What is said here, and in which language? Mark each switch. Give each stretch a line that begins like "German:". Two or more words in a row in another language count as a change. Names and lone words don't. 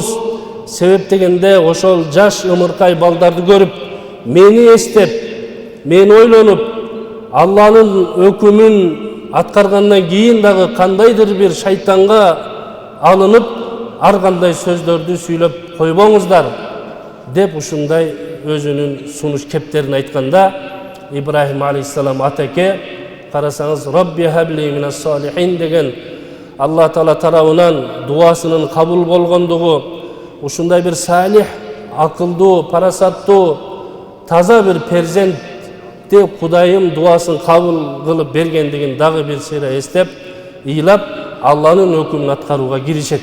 Kyrgyz: Себеп дегенде ошол жаш ымыркай балдарды көрүп, мени эстеп, мени ойлонуп, Алланын өкүмүн аткаргандан кийин дагы кандайдыр бир шайтанга алынып, ар кандай сөздөрдү сүйлөп койбоңуздар деп ушундай өзүнүн сунуш кептерин айтканда, Ибрахим алейхиссалам атаке карасаңыз
Arabic: رب هب لي من الصالحين
Kyrgyz: деген Алла Таала тарабынан дуасынын кабыл болгондугу, ушундай бир салих, акылдуу, парасаттуу, таза бир перзентти Кудайым дуасын кабыл кылып бергендигин дагы бир сыйра эстеп, ыйлап Алланын өкүмүн аткарууга киришет.